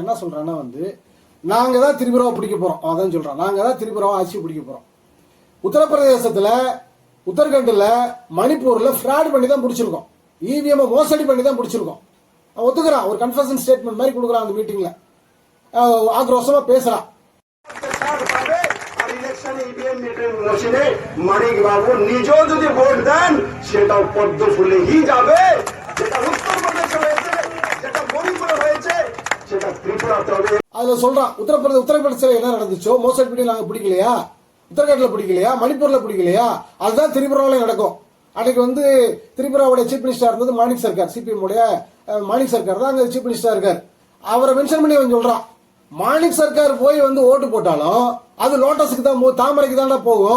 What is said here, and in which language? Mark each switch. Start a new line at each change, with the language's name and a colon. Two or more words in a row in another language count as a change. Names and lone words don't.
Tamil: என்ன சொல்றான்னா வந்து நாங்க தான் திரிபுராவை பிடிக்க போறோம். அதான் சொல்றான், நாங்க தான் திரிபுராவை ஆட்சி பிடிக்க போறோம். உத்தரப்பிரதேசத்துல, உத்தரகாண்ட்ல, மணிப்பூர்ல ஃப்ராட் பண்ணி தான் பிடிச்சிருக்கோம், இவிஎம் மோசடி பண்ணி தான் பிடிச்சிருக்கோம். ஒத்துக்கிறான், ஒரு
English: confession statement
Tamil: மாதிரி கொடுக்குறான் அந்த மீட்டிங்ல. ஆக்ரோஷமா பேசுறான்.
Bangla: মানিক বাবু নিজেও যদি ভোট দেন সেটাও পদ্ম ফুলে হি যাবে। যেটা উত্তরপ্রদেশে হয়েছে, যেটা মণিপুরে হয়েছে, সেটা ত্রিপুরাতে হবে।
Tamil: அதுல சொல்றான், உத்தரப்பிரதேசல என்ன நடந்துச்சோ மோசடி பண்ணி நாங்க பிடிக்கலையா, உத்தரகாண்ட்ல பிடிக்கலையா, மணிப்பூர்ல பிடிக்கலையா, அதுதான் திரிபுராவில நடக்கும். அன்னைக்கு வந்து திரிபுராவுடைய
English: chief minister
Tamil: இருந்தது மாணிக் சர்க்கார், சிபிஎம் உடைய மாணிக் சர்க்கார் தான் அங்க
English: chief minister
Tamil: இருக்கார். அவரை மென்ஷன் பண்ணி அவன் சொல்றான், மாணிக் சர்க்கார் போய் வந்து ஓட்டு போட்டாலும் அது லோட்டஸுக்கு தான், தாமரைக்கு தான் போகும்.